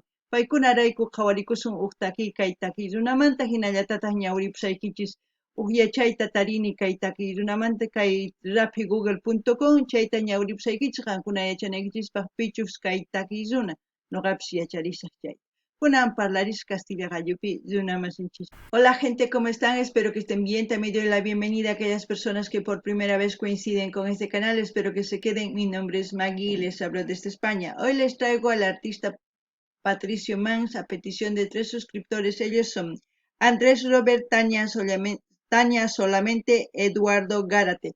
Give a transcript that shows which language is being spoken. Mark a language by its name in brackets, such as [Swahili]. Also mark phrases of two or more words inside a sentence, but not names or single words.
[Quechua] Paykunarayku qhawarikusun huk takiy kay takiy runamanta hinallatataq ñawripusaykichis uhyachayta tarini kay takiy runamanta kay rapigoogle.com chayta ñawripusaykichis qankuna yachanaykichispaq pichus kay takiy runa nuqapis yacharisaq chay. Kunan parlaris Castilla Gallupi runamasinchis. [Spanish] Hola gente, ¿cómo están? Espero que estén bien. También doy la bienvenida a aquellas personas que por primera vez coinciden con este canal. Espero que se queden. Mi nombre es Maggie y les hablo desde España. Hoy les traigo al artista Patricio Mans a petición de 3 suscriptores. Ellos son Andrés Robert Tania solamente Eduardo Gárate.